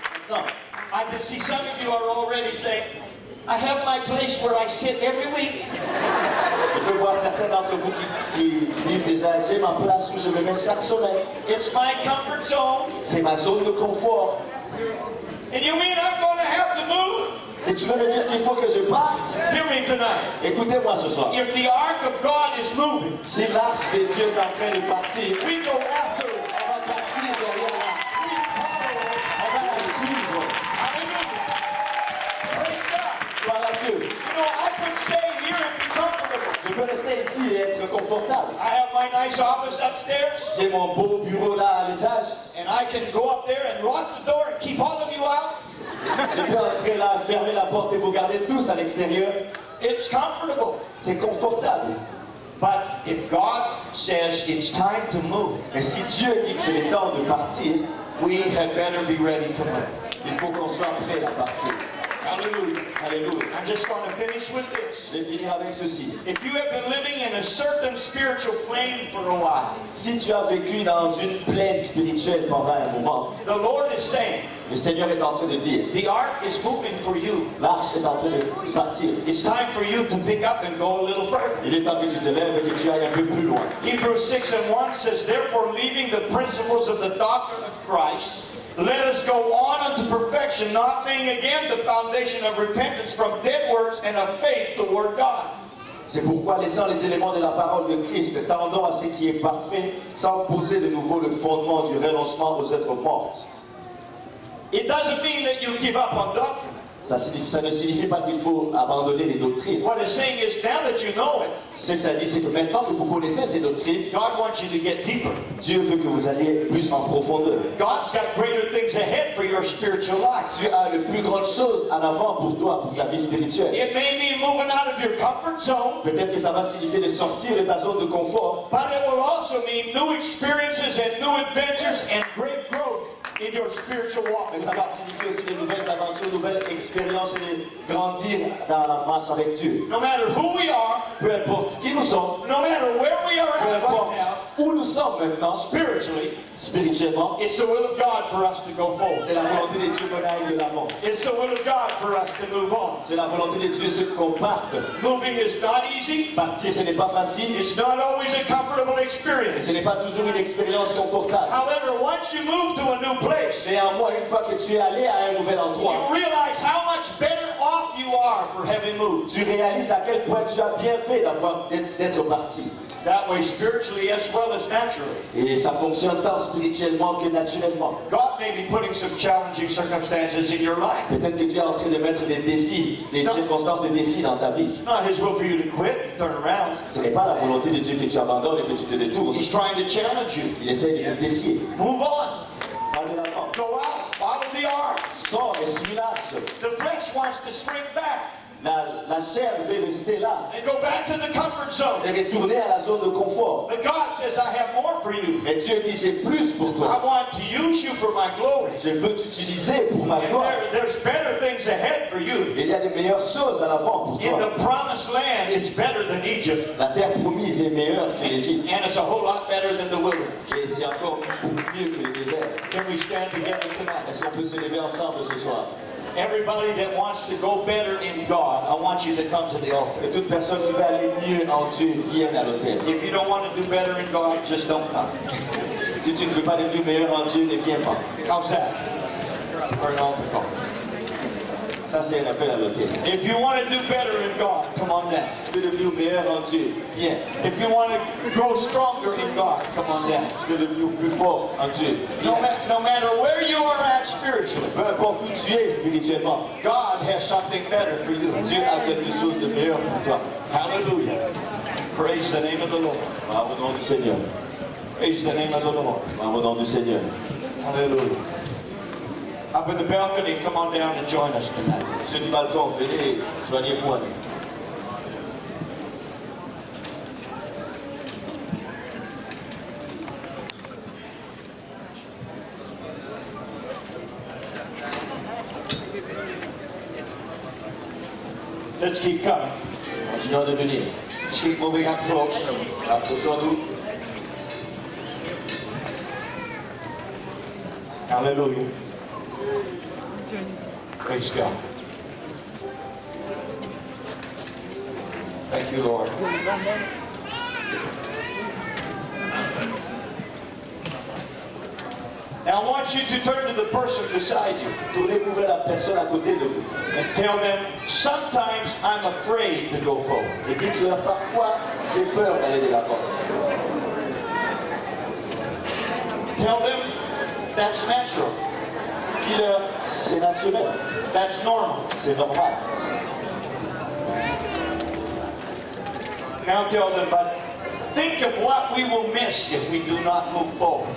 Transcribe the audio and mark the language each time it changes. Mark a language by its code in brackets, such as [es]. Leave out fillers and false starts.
[en] Now, I can see some of you are already saying, I have my place where I sit every week. [fr] Je peux voir certains d'entre vous qui disent déjà, j'ai ma place où je me mets chaque semaine. [en] It's my comfort zone. [fr] C'est ma zone de confort. [en] And you mean I'm going to have to move? [fr] Et tu veux me dire qu'il faut que je parte? [en] Hear me tonight. [fr] Écoutez-moi ce soir. [en] If the ark of God is moving, [fr] Si l'arche de Dieu est en train de partir, [en] we go after it. [fr] on va partir derrière l'arche. [en] We follow it. [fr] On va la suivre. [en] Hallelujah. Praise God. [fr] Par la Dieu. [en] You know, I could stay here and be comfortable. [fr] Je peux rester ici et être confortable. [en] I have my nice office upstairs, [fr] J'ai mon beau bureau là à l'étage. [en] and I can go up there and lock the door and keep all of you out. [fr] Je peux entrer là, fermer la porte et vous garder tous à l'extérieur. [en] It's comfortable. [fr] C'est confortable. [en] But if God says it's time to move, [fr] Mais si Dieu dit que c'est le temps de partir, [en] we had better be ready to move. [fr] il faut qu'on soit prêt à partir. [en] Hallelujah. [fr] Alléluia. [en] I'm just going to finish with this. [fr] Je vais finir avec ceci. [en] If you have been living in a certain spiritual plane for a while, [fr] Si tu as vécu dans une plaine spirituelle pendant un moment, [en] the Lord is saying, [fr] le Seigneur est en train de dire, [en] the ark is moving for you. [fr] l'arche est en train de partir. [en] It's time for you to pick up and go a little further. [fr] Il est temps que tu te lèves et que tu ailles un peu plus loin. [en] Hebrews 6:1 says, therefore, leaving the principles of the doctrine of Christ, let us go on unto perfection, not laying again the foundation of repentance from dead works and of faith toward God. [fr] C'est pourquoi, laissant les éléments de la parole de Christ, tendons à ce qui est parfait, sans poser de nouveau le fondement du renoncement aux œuvres mortes. [en] It doesn't mean that you give up on doctrine. [fr] Ça ne signifie pas qu'il faut abandonner les doctrines. [en] What it's saying is now that you know it, [fr] Ce que ça dit, c'est que maintenant que vous connaissez ces doctrines, [en] God wants you to get deeper. [fr] Dieu veut que vous alliez plus en profondeur. [en] God's got greater things ahead for your spiritual life. [fr] Dieu a de plus grandes choses en avant pour toi, pour ta vie spirituelle. [en] It may mean moving out of your comfort zone, [fr] Peut-être que ça va signifier de sortir de ta zone de confort, [en] but it will also mean new experiences and new adventures and great growth in your spiritual walk [fr] mais [en] with [fr] ça va [en] God. [fr] signifier aussi de nouvelles aventures, de nouvelles expériences et de grandir dans la marche avec Dieu. [en] No matter who we are, [fr] Peu importe qui nous sommes, [en] no matter where we are [fr] peu [en] at [fr] importe [en] right now, [fr] où nous sommes maintenant, [en] spiritually, [fr] spirituellement, [en] it's the will of God for us to go forward. [fr] c'est la volonté de Dieu qu'on aille de l'avant. [en] It's the will of God for us to move on. [fr] C'est la volonté de Dieu ce qu'on parte. [en] Moving is not easy. [fr] Partir, ce n'est pas facile, [en] It's not always a comfortable [fr] et [en] experience. [fr] ce n'est pas toujours une expérience confortable. [en] However, once you move to a new place, [fr] Néanmoins, une fois que tu es allé à un nouvel endroit, [en] you realize how much better off you are for having moved. [fr] tu réalises à quel point tu as bien fait d'être parti. [en] That way, spiritually as well as naturally. [fr] Et ça fonctionne tant spirituellement que naturellement. [en] God may be putting some challenging circumstances in your life. [fr] Peut-être que Dieu est en train de mettre des défis, des circonstances de défis dans ta vie. [en] It's not His will for you to quit and turn around. [fr] Ce n'est pas la volonté de Dieu que tu abandonnes et que tu te détournes. [en] He's trying to challenge you. [fr] Il essaie de te défier. [en] Move on. [fr] Parle de l'avant. [en] Go out. Follow the ark. [fr] Sors et suis l'arche. [en] The flesh wants to shrink back [fr] La chair veut rester là [en] and go back to the comfort zone. [fr] et retourner à la zone de confort. [en] But God says, I have more for you. [fr] Mais Dieu dit, j'ai plus pour [en] I [fr] toi. [en] want to use you for my glory. [fr] Je veux t'utiliser pour ma [en] And [fr] gloire. [en] there's better things ahead for you. [fr] Il y a de meilleures choses à l'avant pour [en] In [fr] toi. [en] the promised land, it's better than Egypt. [fr] La terre promise est meilleure que l'Égypte. [en] And it's a whole lot better than the wilderness. [fr] Et c'est encore mieux que le désert. [en] Can we stand together tonight? [fr] Est-ce qu'on peut se lever ensemble ce soir? [en] Everybody that wants to go better in God, I want you to come to the altar. [fr] Que toute personne qui veut aller mieux en Dieu vienne à l'autel. [en] If you don't want to do better in God, just don't come. [fr] Si tu ne veux pas devenir meilleur en Dieu, ne viens pas. [en] How's that? For an altar call. [fr] Ça, c'est un appel à lequel. [en] If you want to do better in God, come on down. [fr] Tu veux devenir meilleur en Dieu. Viens. [en] If you want to grow stronger in God, come on down. [fr] Tu veux devenir plus fort en Dieu. [en] No matter where you are at spiritually, [fr] Peu importe où tu es spirituellement, [en] God has something better for you. [fr] Dieu a quelque chose de meilleur pour toi. [en] Hallelujah. Praise the name of the Lord. [fr] Au nom du Seigneur. [en] Praise the name of the Lord. [fr] Au nom du Seigneur. [en] Hallelujah. Up in the balcony, come on down and join us tonight. [fr] Ceux du balcon, venez, joignez-vous à nous. [en] Let's keep coming. [fr] Continuons de venir. [en] Let's keep moving up close. [fr] Approchons-nous. [en] Hallelujah. Praise God. Thank you, Lord. Now I want you to turn to the person beside you [fr] Tournez-vous vers la personne à côté de vous. [en] and tell them, sometimes I'm afraid to go forward. [fr] Et dites-leur, parfois, j'ai peur d'aller de l'avant. [en] Tell them that's natural. [fr] Dis-leur, c'est naturel. [en] That's normal. [fr] C'est normal. [en] Now tell them, but think of what we will miss if we do not move forward.